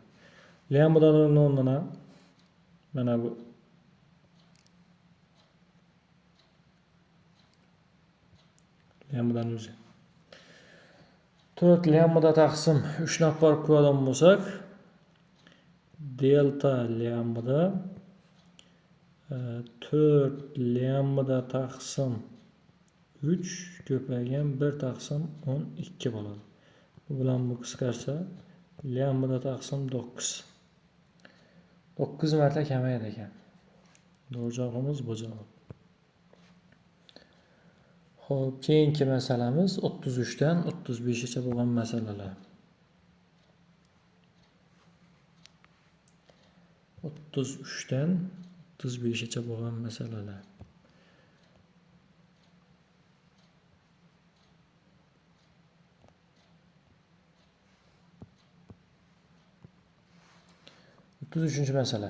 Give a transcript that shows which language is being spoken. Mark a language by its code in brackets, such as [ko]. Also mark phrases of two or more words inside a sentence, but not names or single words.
[uz] Lambda 0 ni o'rnina mana bu lambda o'zi 4 lambda taqsim 3 ni olib qo'yadigan bo'lsak, delta lambda 4 lambda taqsim 3 ko'paygan 1 taqsim 12 bo'ladi. Bu bilan bu qisqarsa lambda taqsim 9. 9 marta kamayadi ekan. [tr] Doğru cevabımız bu cevap. [uz] Hop, keyingi masalamiz 33'ten 35'e bo'lgan masalalar. 33'ten 35'e bo'lgan masalalar. [tr] Üçüncü mesele.